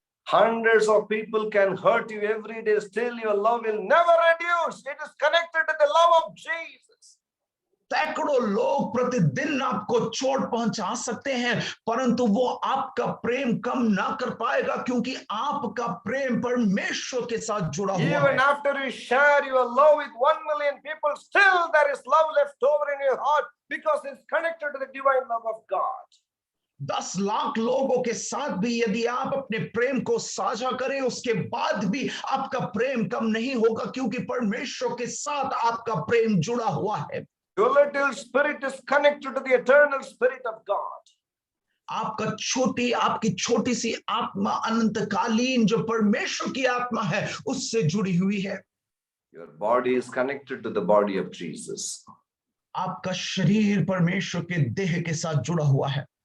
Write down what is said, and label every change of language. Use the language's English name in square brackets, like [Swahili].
[English] Hundreds of people can hurt you every day, still your love will never reduce. It is connected to the love of Jesus. [Hindi] सैकड़ों लोग प्रतिदिन आपको चोट पहुंचा सकते हैं, परंतु वो आपका प्रेम कम ना कर पाएगा, क्योंकि आपका प्रेम परमेश्वर के साथ जुड़ा हुआ है। [English] Even after you share your love with 1 million people, still there is love left over in your heart because it's connected to the divine love of God. [Hindi] 10 lakh लोगों के साथ भी यदि आप अपने प्रेम को साझा करें, उसके बाद भी आपका प्रेम कम नहीं होगा, क्योंकि परमेश्वर के साथ आपका प्रेम जुड़ा हुआ है। [English] Your little spirit is connected to the eternal spirit of God. [Hindi] आपकी छोटी सी आत्मा अनंतकालीन जो परमेश्वर की आत्मा है उससे जुड़ी हुई है। [English] Your body is connected to the body of Jesus. [Hindi] आपका शरीर परमेश्वर के देह के साथ जुड़ा हुआ है।